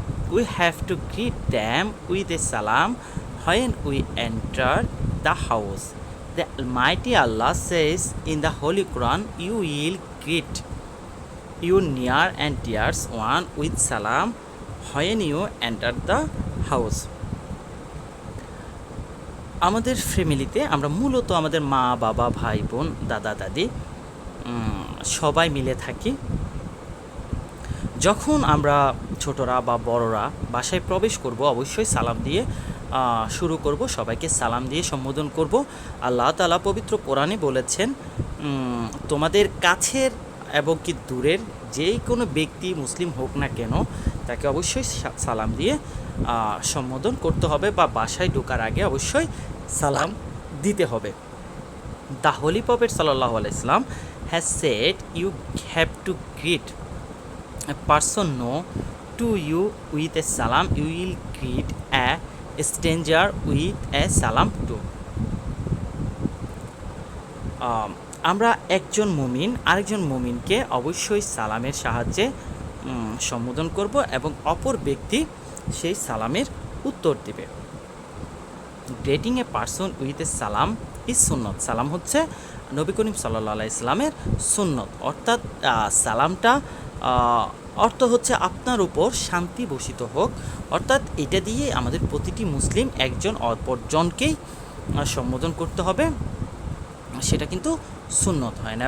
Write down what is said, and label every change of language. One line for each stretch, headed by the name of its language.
English: We have to greet them with a salam when we enter the house. The Almighty Allah says in the Holy Quran, "You will greet your near and dear one with salam when you enter the house."
Bangla: আমাদের ফ্যামিলিতে আমরা মূলত আমাদের মা বাবা ভাই বোন দাদা দাদি সবাই মিলে থাকি। যখন আমরা ছোটরা বা বড়রা বাসায় প্রবেশ করব অবশ্যই সালাম দিয়ে শুরু করব, সবাইকে সালাম দিয়ে সম্বোধন করব। আল্লাহ তাআলা পবিত্র কোরআনে বলেছেন, তোমাদের কাছের এবং কি দূরের যে কোনো ব্যক্তি মুসলিম হোক না কেন তাকে অবশ্যই সালাম দিয়ে সম্বোধন করতে হবে, বা বাসায় ঢোকার আগে অবশ্যই সালাম দিতে হবে।
English: The holy prophet সাল্লাল্লাহু আলাইহি ওয়াসাল্লাম has said, you have to greet a person know to you with a salam, you will greet a stranger with a salam too.
Bangla: আমরা একজন মুমিন আরেকজন মুমিনকে অবশ্যই সালামের সাহায্যে সম্বোধন করব এবং অপর ব্যক্তি সেই সালামের উত্তর দেবে।
English: Greeting a person with a সালাম is সুন্নত।
Bangla: সালাম হচ্ছে নবী করিম সাল্লাল্লাহু আলাইহি সাল্লামের সুন্নত, অর্থাৎ সালামটা অর্থ হচ্ছে আপনার উপর শান্তি বর্ষিত হোক, অর্থাৎ এটা দিয়ে আমাদের প্রতিটি মুসলিম একজন অপরজনকেই সম্বোধন করতে হবে, সেটা কিন্তু সুন্নত হয় না।